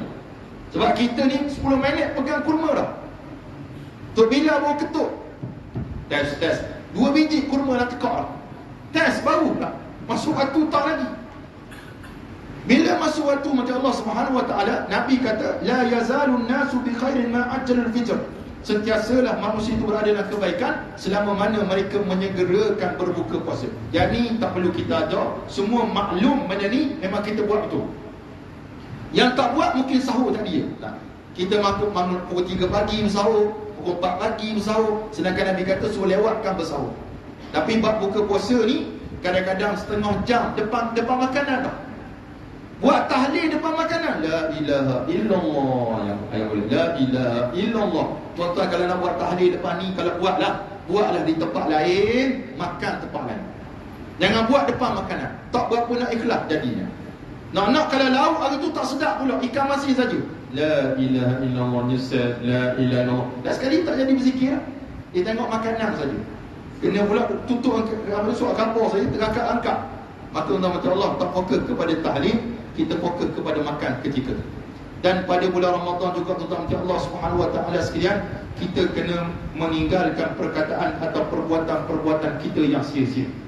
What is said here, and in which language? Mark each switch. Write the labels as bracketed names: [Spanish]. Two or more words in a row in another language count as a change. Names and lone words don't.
[Malay] Sebab kita ni 10 minit pegang kurma dah. Tu bila baru ketuk, test 2 biji kurma dah tekak dah. Test baru dah. Masuk waktu tak lagi. Bila masuk waktu macam [Arabic] الله سبحانه وتعالى, [Malay] Nabi kata [Arabic] لا يزال الناس بخير ما عجلوا الفطر. [Malay] Sentiasalah manusia itu berada dalam kebaikan selama mana mereka menyegerakan berbuka puasa. Jadi tak perlu kita ajar, semua maklum benda ni, memang kita buat betul. Yang tak buat mungkin sahur tadi je. Kita makhluk pukul 3 pagi bersahur, pukul 4 pagi bersahur, sedangkan Nabi kata suruh lewatkan bersahur. Tapi bab buka puasa ni kadang-kadang setengah jam depan makanan tak. Buat tahlil depan makanan, [Arabic] لا إله إلا الله, [Malay] yang ayat [Arabic] لا إله إلا الله. [Malay] Tuan-tuan kalau nak buat tahlil depan ni, kalau buatlah di tempat lain, makan tempat lain. Jangan buat depan makanan. Tak berapa nak ikhlas jadinya. Nak kalau lauk hari tu tak sedap pula, ikan masin saja. [Arabic] لا إله إلا الله, nyesal, لا إله إلا الله. [Malay] Dan sekali tak jadi berzikir, dia tengok makanan saja. Kena pula tutup surat kampur saja, terangkat-angkat. Maka tuan-tuan Allah tak fokus kepada tahlil, kita fokus kepada makan ketika. Dan pada bulan Ramadan juga tuan-tuan [Arabic] الله سبحانه وتعالى [Malay] sekalian, kita kena meninggalkan perkataan atau perbuatan-perbuatan kita yang sia-sia.